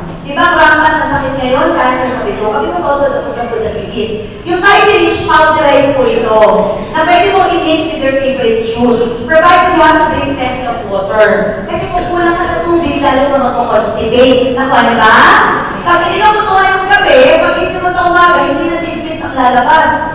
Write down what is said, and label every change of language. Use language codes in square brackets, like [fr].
[tl] Di ba rampant na sakit ngayon, cancer sa bilog? [en] Because also the food that we eat. [tl] Yung Vitamix powderized po ito, na pwede mo i-mix [en] with your favorite juice, provided you want to drink plenty of water. [tl] Kasi kung kulang ka sa tubig, lalo ka mag-constipate. Naku, ano ba? Pag ininom mo ito ngayong gabi, pag isip mo sa umaga, hindi na tidbits ang lalabas.